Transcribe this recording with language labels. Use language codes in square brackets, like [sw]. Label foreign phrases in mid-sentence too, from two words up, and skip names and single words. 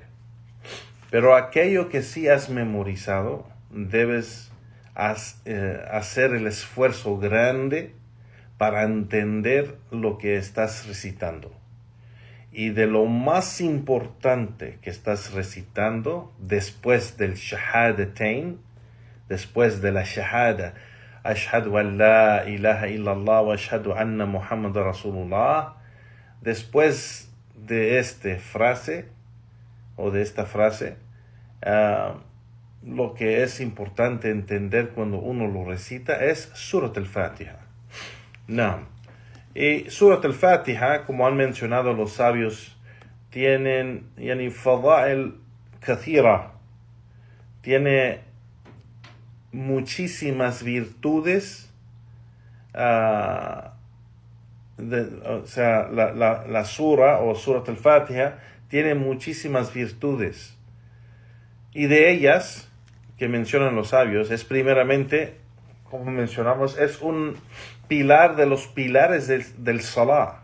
[es] Pero aquello que sí has memorizado, debes hacer el esfuerzo grande para entender lo que estás recitando. Y de lo más importante que estás recitando después del shahadatain, después de la shahada, [ar] أشهد أن لا إله إلا الله وأشهد أن محمد رسول الله, [es] después de esta frase, lo que es importante entender cuando uno lo recita es Surat al-Fatiha. Y Surat al-Fatiha, como han mencionado los sabios, tienen [ar] فضائل كثيرة, [es] tiene muchísimas virtudes. La sura o Surat al-Fatiha tiene muchísimas virtudes. Y de ellas, que mencionan los sabios, es primeramente, como mencionamos, es un pilar de los pilares del Salah.